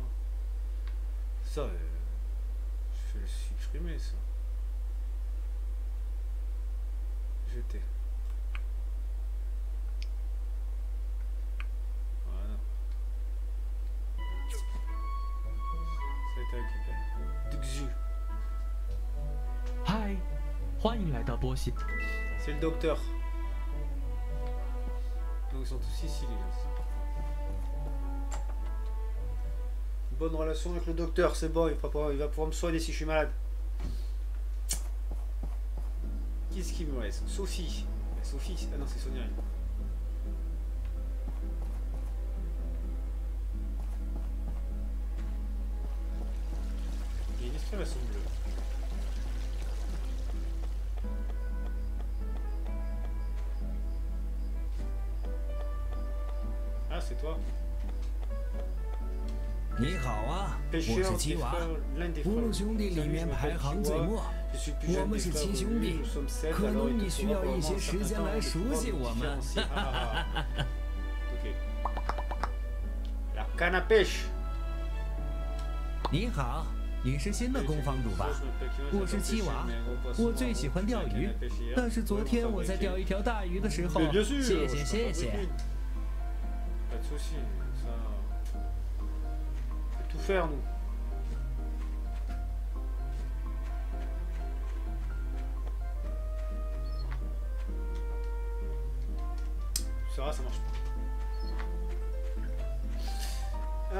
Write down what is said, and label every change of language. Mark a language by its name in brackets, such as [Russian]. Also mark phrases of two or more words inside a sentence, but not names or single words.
[French] Ça, je vais le supprimer, ça. Jeter. Voilà. Ça a été récupéré. Duxu. [Chinese] Hi. 欢迎来到波西。 [French] C'est le docteur. Donc ils sont tous ici les gars. Bonne relation avec le docteur, c'est bon, il va pouvoir me soigner si je suis malade. Qu'est-ce qui me reste? Sophie. Sophie, ah non c'est Sonia. Il y a une exclamation bleue. Ah, c'est toi. [Chinese] 你好啊，我是吉娃，乌鲁兄弟里面排行最末，我们是七兄弟，可能你需要一些时间来熟悉我们。 [French] canne à pêche。 [Chinese] 你好，你是新的公房主吧？我是七娃，我最喜欢钓鱼，但是昨天我在钓一条大鱼的时候，谢谢。 [French] Pas de soucis, ça. On peut tout faire, nous. Ça va, ça marche pas.